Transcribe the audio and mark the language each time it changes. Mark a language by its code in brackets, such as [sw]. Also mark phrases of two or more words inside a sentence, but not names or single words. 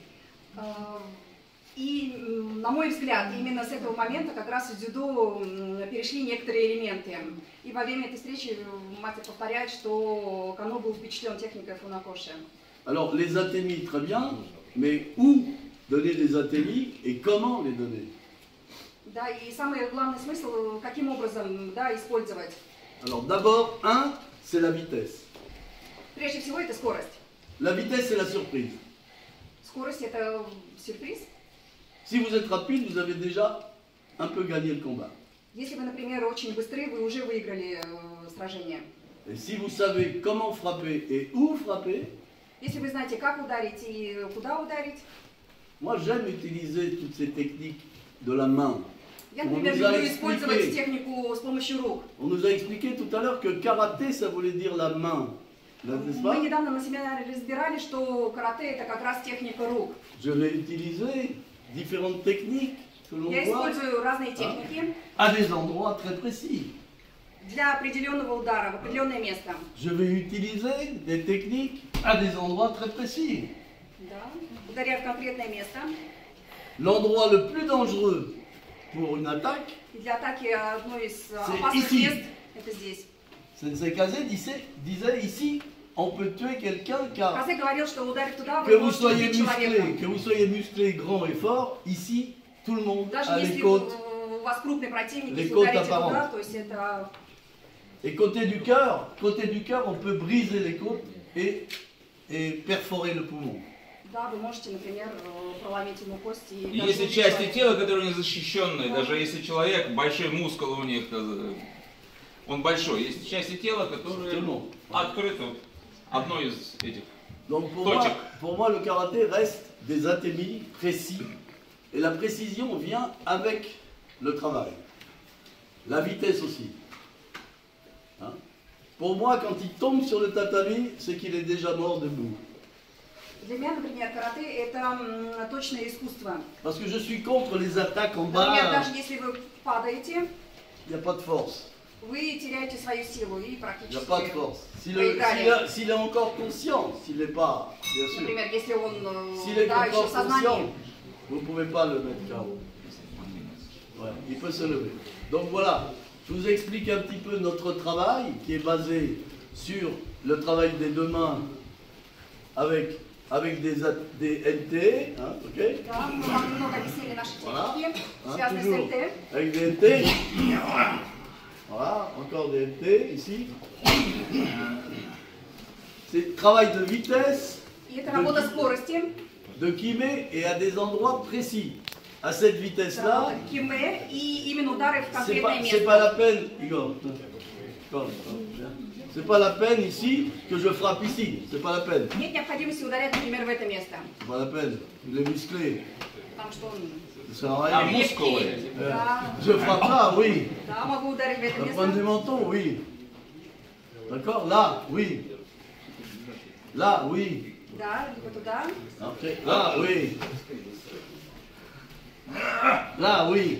[ru] И, на мой взгляд, именно с этого момента как раз в дзюдо перешли некоторые элементы. И во время этой встречи мастер повторяет, что Кано был впечатлен техникой Фунакоши. [fr] Alors, les atémis, très bien, mais où donner des atémis et comment les donner? [ru] Да, и самый главный смысл, каким образом, да, использовать. [fr] Alors, d'abord, un, c'est la vitesse. [ru] Прежде всего, это скорость. [fr] La vitesse, c'est la surprise. [ru] Скорость – это сюрприз. [fr] Si vous êtes rapide, vous avez déjà un peu gagné le combat. [ru] Если вы, например, очень быстры, вы уже выиграли сражение. [fr] Et si vous savez comment frapper et où frapper, [ru] Если вы знаете, как ударить и куда ударить. [fr] moi j'aime utiliser toutes ces techniques de la main. [ru] Я, [fr] On [ru] например, [fr] nous a [ru] люблю использовать [fr] expliqué, [ru] технику с помощью рук. [fr] on nous a expliqué tout à l'heure que karaté, ça voulait dire la main. N'est-ce pas? [ru] Мы недавно на семинаре разбирали, что карате – это как раз техника рук. [fr] Je vais utiliser différentes techniques que l'on [ru] Я [fr] voit [ru] использую разные техники [fr] à des endroits très précis. [ru] для определенного удара в определенное место. [fr] Je vais utiliser des techniques à des endroits très précis. [ru] Да. Ударяю в конкретное место. [fr] L'endroit le plus dangereux pour une attaque, [ru] И для атаки одно из опасных [fr] ici. [ru] мест – это здесь. [fr] Sensei Kaze disait ici, on peut tuer quelqu'un car [ru] Казе говорил, что ударив туда, [fr] que [ru] вы [fr] vous [ru] можете [fr] soyez [ru] убить человека. [fr] que vous soyez musclé, grand et fort, ici, tout le monde [ru] Даже [fr] a les [ru] если [fr] côtes. [ru] у вас крупный противник, [fr] Les [ru] если [fr] côtes [ru] ударите [fr] apparentes. [ru] туда, то есть это... [fr] Et côté du cœur, on peut briser les côtes et perforer le poumon. [ru] Да, вы можете, например, проломить ему кости. И даже если убить части человека. тела, которые не защищенные, даже если человек, большой мускул у них, он большой, есть части тела, которые [fr] Justement. [ru] открыты, одно из этих. [fr] Donc [ru] Точек. [fr] pour moi, le karaté reste des atémis précis. Et la précision vient avec le travail. La vitesse aussi. Hein? Pour moi, quand il tombe sur le tatami, c'est qu'il est déjà mort debout. [ru] Для меня, например, карате – это точное искусство. [fr] Parce que je suis contre les attaques en [ru] Например, [fr] bas, [ru] даже если вы падаете, [fr] il n'y a pas de force. [ru] вы теряете свою силу и [fr] Il n'y [ru] практически... [fr] a pas de force. S'il est encore conscient, s'il n'est pas, bien sûr. [ru] Например, если он [fr] S'il est [ru] да, еще в [fr] encore [ru] сознании, [fr] conscient, vous ne pouvez pas le mettre KO. Ouais, il peut se lever. Donc voilà, je vous explique un petit peu notre travail qui est basé sur le travail des deux mains avec des NT, hein, ok? [ru] Да, мы вам много объяснили наши [fr] Voilà, [ru] техники, [fr] hein, [ru] связанные с [fr] toujours [ru] НТ. [fr] avec des NT. Voilà, encore des NT ici. C'est travail de vitesse, [ru] И это работа скорости, [fr] de kimé et à des endroits précis. À cette vitesse-là, [ru] работа киме и именно удары в [fr] c'est [ru] конкретное [fr] pas [ru] место. [fr] la peine, Igor. C'est pas la peine ici que je frappe ici. C'est pas la peine. [ru] Нет необходимости ударять, например, в это место, [fr] C'est pas la peine. Il est musclé. [ru] потому что он [fr] Ça sert à [ru] А [fr] rien. [ru] мускулы? Да, [fr] Je frappe là, oui. [ru] да, могу ударить в это [fr] La pointe du [ru] место. [fr] menton, oui. D'accord? Là, oui. Là, oui. [ru] Да, либо туда. [fr] Ok. Là, oui. Là, oui.